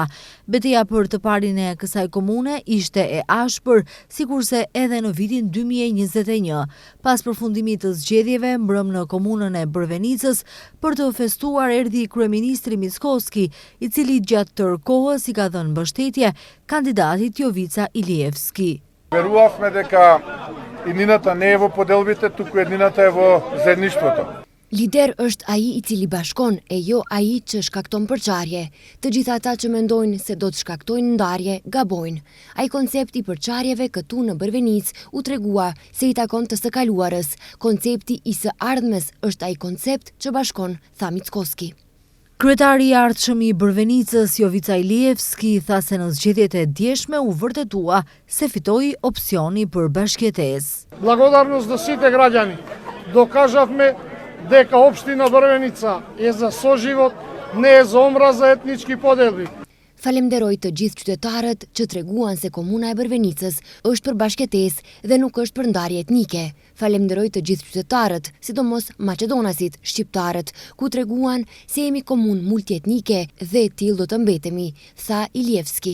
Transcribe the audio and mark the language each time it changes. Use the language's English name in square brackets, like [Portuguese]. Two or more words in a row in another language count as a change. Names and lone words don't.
[Albanian] Betejë për të parin e kësaj komune ishte e ashpër, sikurse edhe në vitin 2021. Pas përfundimit të zgjedhjeve, mbrëm në komunën e Brvenicës për të festuar erdhi kryeministri Mickoski, i cili gjatë tërë kohës i ka dhënë mbështetje kandidatit Jovica Ilievski. [Macedonian] Верувавме дека иднината не е во поделбите, туку иднината е во заедништвото. [Albanian] Lider është ai i cili bashkon e jo ai që shkakton përçarje. Të gjithë ata që mendojnë se do të shkaktojnë ndarje, gabojnë. Ai koncepti i përçarjeve këtu në Brvenicë u tregua se i takon të së kaluarës. Koncepti i së ardhmes është ai koncept që bashkon, tha Mickoski. Kryetari i ardhshëm i Brvenicës, Jovica Ilievski, tha se në zgjedhjet e djeshme u vërtetua se fitoi opsioni për bashkëjetesë. [Macedonian] Благодарност до сите граѓани. Докажавме дека општина Брвеница е за соживот, не е за омраза етнички поделби. [Albanian] Falemderoj të gjithë qytetarët që treguan se komuna e Brvenicës është për bashkëtesë dhe nuk është për ndarje etnike. Falemderoj të gjithë qytetarët, sidomos maqedonasit, shqiptarët, ku treguan se jemi komunë multietnike dhe tillë do të mbetemi, tha Ilievski.